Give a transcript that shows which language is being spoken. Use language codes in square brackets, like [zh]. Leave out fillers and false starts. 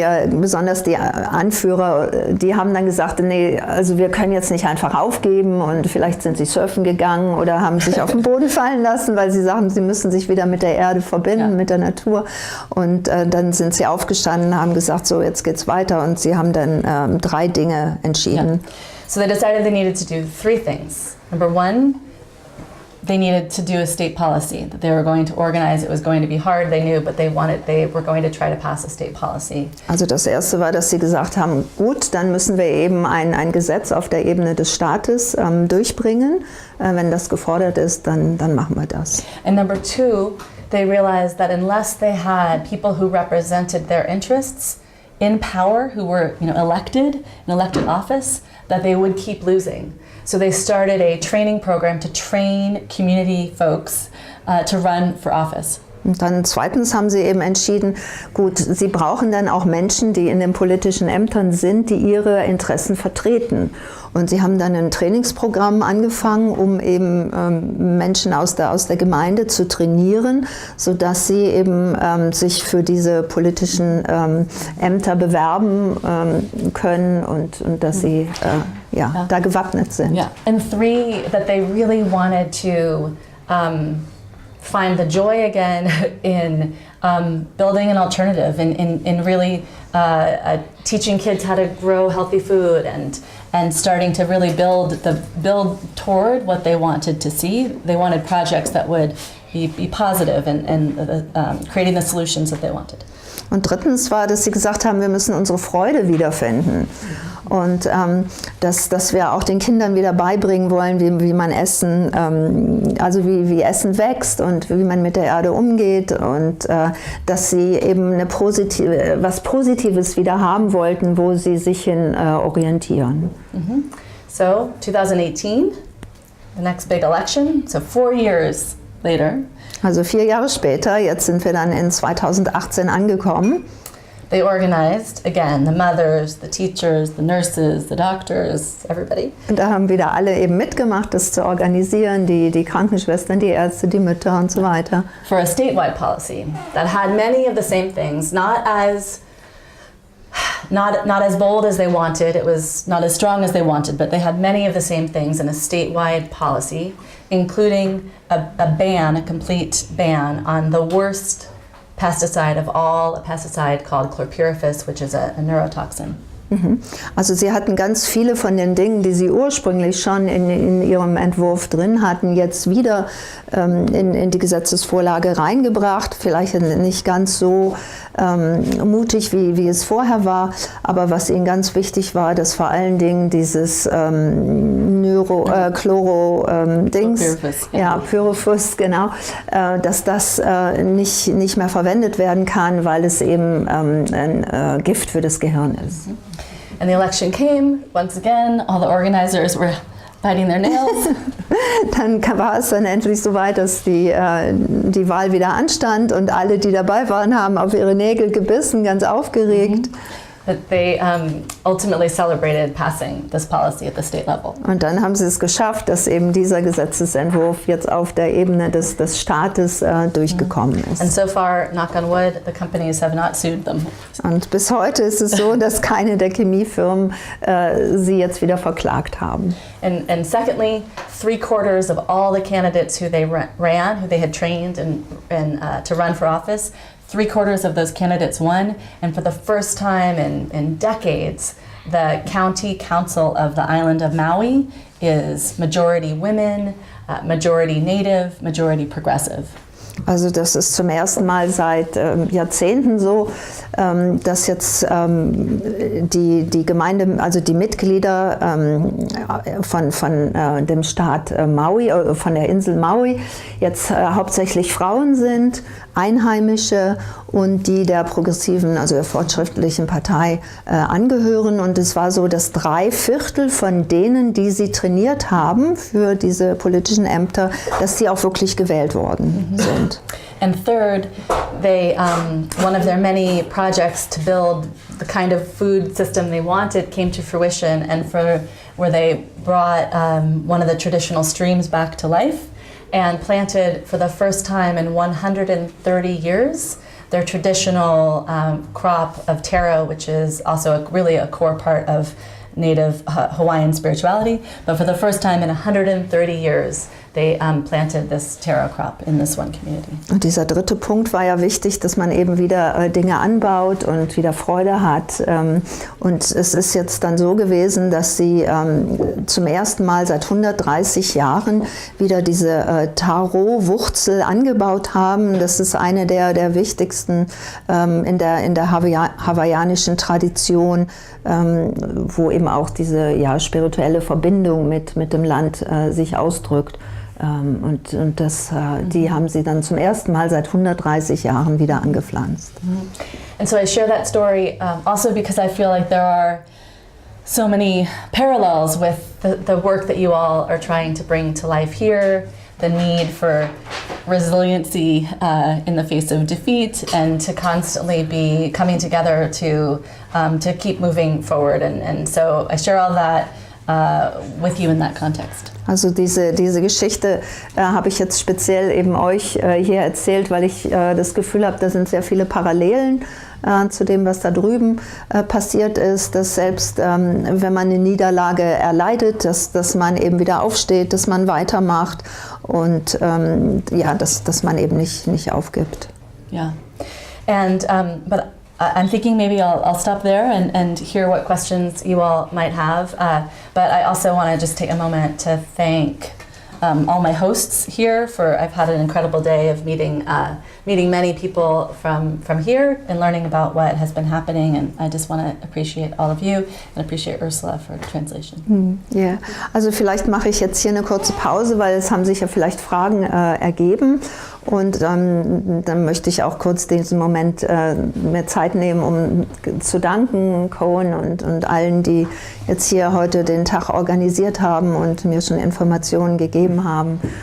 [de] besonders die Anführer, die haben dann gesagt, nee, also wir können jetzt nicht einfach aufgeben und vielleicht sind sie surfen gegangen oder haben sich auf den Boden fallen lassen, weil sie sagen, sie müssen sich wieder mit der Erde verbinden, mit der Natur. Und dann sind sie aufgestanden, haben gesagt, so jetzt geht's weiter und sie haben dann 3 Dinge entschieden. [en] Yeah. So they decided they needed to do 3 things. Number one, they needed to do a state policy that they were going to organize. It was going to be hard, they knew, but they were going to try to pass a state policy. [de] Also das erste war, dass sie gesagt haben, gut, dann müssen wir eben ein Gesetz auf der Ebene des Staates durchbringen. Wenn das gefordert ist, dann machen wir das. [en] And number 2, they realized that unless they had people who represented their interests in power, who were elected in elected office, that they would keep losing. So they started a training program to train community folks to run for office. [de] Und dann zweitens haben sie eben entschieden, gut, sie brauchen dann auch Menschen, die in den politischen Ämtern sind, die ihre Interessen vertreten. Und sie haben dann ein Trainingsprogramm angefangen, um eben Menschen aus der Gemeinde zu trainieren, sodass sie eben sich für diese politischen Ämter bewerben können und dass sie da gewappnet sind. [en] Yeah. And 3, that they really wanted to find the joy again in building an alternative, in really teaching kids how to grow healthy food and starting to really build toward what they wanted to see. They wanted projects that would be positive and creating the solutions that they wanted. [de] Und drittens war, dass sie gesagt haben, wir müssen unsere Freude wiederfinden. Und dass wir auch den Kindern wieder beibringen wollen, wie man Essen, also wie Essen wächst und wie man mit der Erde umgeht. Und dass sie eben was Positives wieder haben wollten, wo sie sich hin orientieren. [en] So, 2018, the next big election, so 4 years later. [de] Also 4 Jahre später, jetzt sind wir dann in 2018 angekommen. [en] They organized, again, the mothers, the teachers, the nurses, the doctors, everybody. [de] Und da haben wieder alle eben mitgemacht, das zu organisieren, die Krankenschwestern, die Ärzte, die Mütter und so weiter. [en] For a statewide policy that had many of the same things, not as bold as they wanted, it was not as strong as they wanted, but they had many of the same things in a statewide policy, including a complete ban on the worst pesticide of all, a pesticide called chlorpyrifos, which is a neurotoxin. [de] Also sie hatten ganz viele von den Dingen, die sie ursprünglich schon in ihrem Entwurf drin hatten, jetzt wieder in die Gesetzesvorlage reingebracht. Vielleicht nicht ganz so mutig, wie es vorher war, aber was ihnen ganz wichtig war, dass vor allen Dingen dieses Chloro-Dings, Pyrifos, genau, dass das nicht mehr verwendet werden kann, weil es eben ein Gift für das Gehirn ist. [en] And the election came, once again, all the organizers were biting their nails. [de] Dann war es dann endlich so weit, dass die Wahl wieder anstand und alle, die dabei waren, haben auf ihre Nägel gebissen, ganz aufgeregt. [en] But they ultimately celebrated passing this policy at the state level. [de] Und dann haben sie es geschafft, dass eben dieser Gesetzesentwurf jetzt auf der Ebene des Staates durchgekommen ist. [en] And so far, knock on wood, the companies have not sued them. [de] Und bis heute ist es so, dass keine der Chemiefirmen sie jetzt wieder verklagt haben. [en] And secondly, 3/4 of all the candidates who they ran, who they had trained to run for office, 3/4 of those candidates won, and for the first time in decades, the county council of the island of Maui is majority women, majority native, majority progressive. [de] Also das ist zum ersten Mal seit Jahrzehnten so, dass jetzt die Gemeinde, also die Mitglieder von dem Staat Maui, von der Insel Maui, jetzt hauptsächlich Frauen sind, Einheimische und die der progressiven, also der fortschrittlichen Partei angehören. Und es war so, dass 3/4 von denen, die sie trainiert haben für diese politischen Ämter, dass sie auch wirklich gewählt worden sind. [en] And third, they one of their many projects to build the kind of food system they wanted came to fruition, and where they brought one of the traditional streams back to life and planted for the first time in 130 years their traditional crop of taro, which is also really a core part of native Hawaiian spirituality. But for the first time in 130 years, they planted this taro crop in this one community. [de] Und dieser dritte Punkt war ja wichtig, dass man eben wieder Dinge anbaut und wieder Freude hat. Und es ist jetzt dann so gewesen, dass sie zum ersten Mal seit 130 Jahren wieder diese Taro-Wurzel angebaut haben. Das ist eine der wichtigsten in der hawaiianischen Tradition, wo eben auch diese spirituelle Verbindung mit dem Land sich ausdrückt. Und die haben sie dann zum ersten Mal seit 130 Jahren wieder angepflanzt. [en] And so I share that story also because I feel like there are so many parallels with the work that you all are trying to bring to life here, the need for resiliency in the face of defeat, and to constantly be coming together to keep moving forward. And so I share all that with you in that context. [de] Also diese Geschichte habe ich jetzt speziell eben euch hier erzählt, weil ich das Gefühl habe, da sind sehr viele Parallelen zu dem, was da drüben passiert ist, dass selbst wenn man eine Niederlage erleidet, dass man eben wieder aufsteht, dass man weitermacht und ja, dass man eben nicht aufgibt. [en] Yeah, and but I'm thinking maybe I'll stop there and hear what questions you all might have. But I also want to just take a moment to thank all my hosts here I've had an incredible day of meeting many people from here and learning about what has been happening, and I just want to appreciate all of you and appreciate Ursula for the translation. [de] Ja, also vielleicht mache ich jetzt hier eine kurze Pause, weil es haben sich ja vielleicht Fragen ergeben. Und dann möchte ich auch kurz diesen Moment mehr Zeit nehmen, um zu danken, Koen und allen, die jetzt hier heute den Tag organisiert haben und mir schon Informationen gegeben haben.